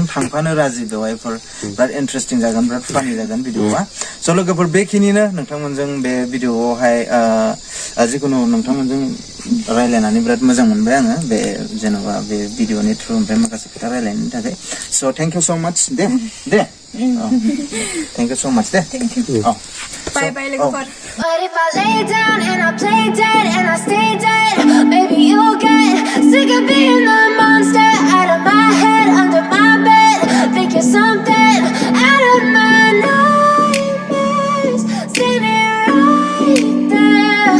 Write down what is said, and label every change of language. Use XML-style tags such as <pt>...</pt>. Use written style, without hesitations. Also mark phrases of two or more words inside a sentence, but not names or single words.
<brx>थांफानो राजि बेवाइफोर बिराद इन्टारेस्टिं जागोन बिराद फानि जागोन भिडिअआ स' लोगोफोर बेखिनिनो नोंथांमोनजों बे भिडिअआवहाय जिखुनु नोंथांमोनजों रायलायनानै बिराद मोजां मोनबाय आङो बे जेनेबा बे भिडिअनि थ्रु ओमफ्राय माखासे खोथा रायलायनायनि थाखाय स'</brx> <en>thank you so much</en> <brx>दे</brx> <en>thank you so much</en> <brx>दे</brx> <en>Bye bye लोगोफोर But if I lay down and I play dead and I stay dead, maybe you'll get sick of being the monster out of my head, under my bed. Think you're something out of my nightmares, standing right there.</en>